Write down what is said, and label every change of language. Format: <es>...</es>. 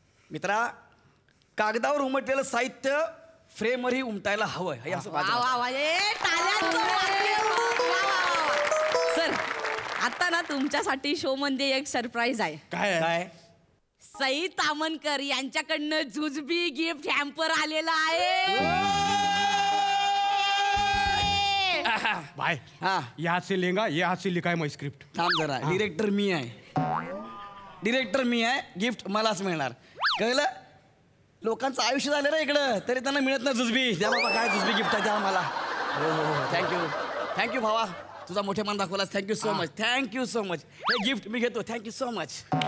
<mr>मित्रा, कागदावर उमटलेलं साहित्य फ्रेमवरही उमटायला हवं हे असं माझं मत. सर, आता ना तुमच्यासाठी शो मध्ये एक सरप्राईज आहे. काय काय? सई तामणकर यांच्याकडनं जुजबी गिफ्ट हॅम्पर आलेला आहे. भाई हा,</mr> <hi>ये हाथ से लेंगा, ये हाथ से लिखा है मैं स्क्रिप्ट.</hi> <mr>थांब जरा, डिरेक्टर मी आहे, डिरेक्टर मी आहे, गिफ्ट मलाच मिळणार, कळलं? लोकांचं आयुष्य झालं रे इकडं, तरी त्यांना मिळत नाही जुजबी. द्या बाबा, काय जुजबी गिफ्ट आहे द्या मला. हो, थँक्यू थँक्यू भावा, तुझा मोठेपण दाखवलास. Thank you so much, thank you so much. हे गिफ्ट मी घेतो, थँक्यू सो मच.</mr>